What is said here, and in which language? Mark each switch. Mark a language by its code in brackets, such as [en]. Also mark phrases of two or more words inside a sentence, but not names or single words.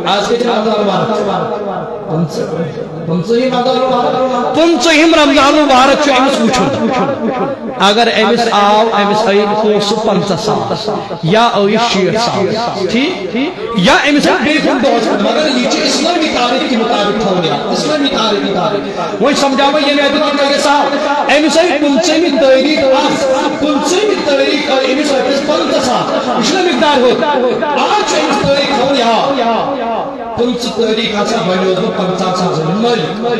[ks] آز کیٛاہ چھُ رمضان مبارک 15 رمضان مبارک چھُ أمِس وٕچھُن اگر أمِس آو أمِس آیہِ پونٛسہٕ 50,000 یا ٲیِس 60,000 ٹھیٖک یا أمِس آیہِ بیٚیہِ کُنہِ دۄہس پٮ۪ٹھ مگر یہ چھُ [ur] اسلامی تاریخ کے مطابق [ks] تھاوُن اسلامی تاریخ وۄنۍ سمجھاو بہٕ ییٚمہِ اعتبار تۄہہِ گژھِ آو أمِس آیہِ 15 تٲریٖخ 15 تٲریخ آیہِ أمِس رۄپیَس 50,000 یہِ چھُنہ مقدار ہُہ آز چھُ أمِس تٲریخ تھاوُن یاد 15 تٲریخ ہسا بنیوس بہٕ 50,000